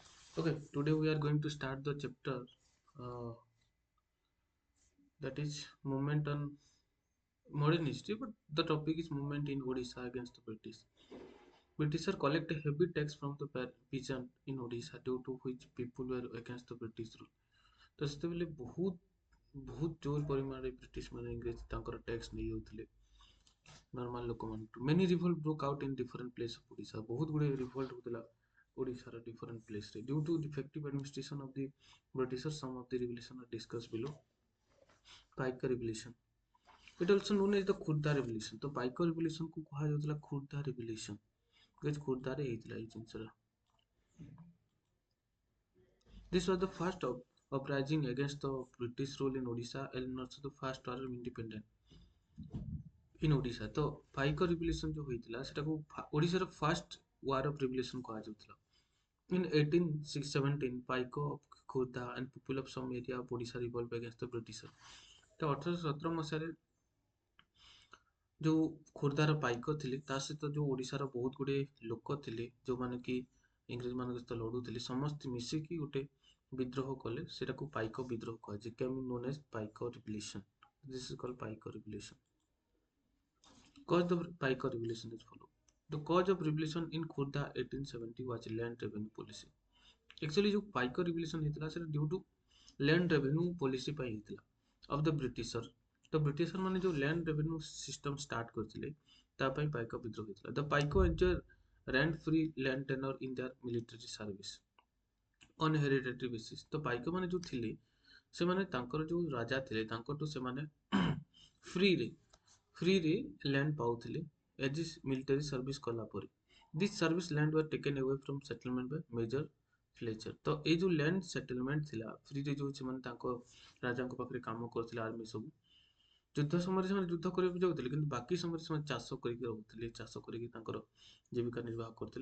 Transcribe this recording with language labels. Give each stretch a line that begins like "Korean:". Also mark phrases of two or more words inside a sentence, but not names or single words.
English: Okay, today we are going to start the chapter uh, that is movement on modern history, but the topic is movement in Odisha against the British. British collect a heavy tax from the peasant in Odisha due to which people were against the British rule.
Odia: ତ ସେତେବେଳେ ବହୁତ ଜୋର ପରିମାଣରେ ବ୍ରିଟିଶ ମାନେ ଇଂରେଜ ତାଙ୍କର ଟ୍ୟାକ୍ସ ନେଇଯାଉଥିଲେ ନର୍ମାଲ ଲୋକମାନଙ୍କୁ।
English: Many revolt broke out in different place of Odisha.
Odia: ବହୁତ ଗୁଡ଼ିଏ ରିଭଲ୍ଟ ହେଉଥିଲା ଓଡ଼ିଶାର
English: different placere due to defective administration of the Britisher. Some of the revolution are discuss below. Paika revolution, it also known as the Khordha revolution.
Odia: ତ ପାଇକ ରିଭଲ୍ୟୁସନକୁ କୁହାଯାଉଥିଲା ଖୋର୍ଦ୍ଧା ରିଭଲ୍ୟୁସନ୍, ବିକଜ ଖୋର୍ଦ୍ଧାରେ ହେଇଥିଲା ଏଇ ଜିନିଷଟା।
English: This was the first uprising against the British rule in Odisha and also the first war of independence in Odisha।
Odia: ତ ପାଇକ ରିଭଲ୍ୟୁସନ୍ ଯୋଉ ହେଇଥିଲା ସେଟାକୁ ଓଡ଼ିଶାର
English: first war of revolution
Odia: କୁହାଯାଉଥିଲା।
English: In 1817, Paiko of Khurda and people of some area of Odisha revolt against the British।
Odia: ତ 1817 ମସିହାରେ ଯୋଉ ଖୋର୍ଦ୍ଧାର ପାଇକ ଥିଲେ ତା ସହିତ ଯୋଉ ଓଡ଼ିଶାର ବହୁତ ଗୁଡ଼ିଏ ଲୋକ ଥିଲେ ଯୋଉମାନେ କି ଇଂରେଜ ମାନଙ୍କ ସହିତ ଲଢୁଥିଲେ, ସମସ୍ତେ ମିଶିକି ଗୋଟେ ବିଦ୍ରୋହ କଲେ। ସେଟାକୁ ପାଇକ ବିଦ୍ରୋହ କୁହାଯାଏ।
English: Came known as Paika revolution. This is called Paika revolution. Cause of Paiko revolution is follow. The cause of revolution in Khurda 1870 was land revenue policy।
Odia: एक्चुअली जो पाइको रिवोल्यूशन ହେଇଥିଲା ସେଟା
English: due to land revenue policy
Odia: ପାଇଁ ହେଇଥିଲା
English: of the Britisher.
Odia: ତ ବ୍ରିଟିଶର ମାନେ ଯୋଉ
English: land revenue system start
Odia: କରିଥିଲେ ତା ପାଇଁ ପାଇକ ବିଦ୍ରୋହ ହେଇଥିଲା।
English: The Paika enjoy rent free land tenure in their military service on hereditary basis.
Odia: ତ ପାଇକ ମାନେ ଯୋଉ ଥିଲେ ସେମାନେ ତାଙ୍କର ଯୋଉ ରାଜା ଥିଲେ ତାଙ୍କଠୁ ସେମାନେ ଫ୍ରିରେ ଫ୍ରିରେ ଲ୍ୟାଣ୍ଡ ପାଉଥିଲେ
English: as military service
Odia: କଲା ପରେ।
English: This service land were taken away from settlement by Major Fletcher.
Odia: ତ ଏଇ ଯୋଉ
English: land settlement
Odia: ଥିଲା ଫ୍ରିରେ, ଯୋଉ ସେମାନେ ତାଙ୍କ ରାଜାଙ୍କ ପାଖରେ କାମ କରୁଥିଲେ ଆର୍ମି ସବୁ, ଯୁଦ୍ଧ ସମୟରେ ସେମାନେ ଯୁଦ୍ଧ କରିବାକୁ ଯାଉଥିଲେ କିନ୍ତୁ ବାକି ସମୟରେ ସେମାନେ ଚାଷ କରିକି ରହୁଥିଲେ, ଚାଷ କରିକି ତାଙ୍କର ଜୀବିକା ନିର୍ବାହ କରୁଥିଲେ।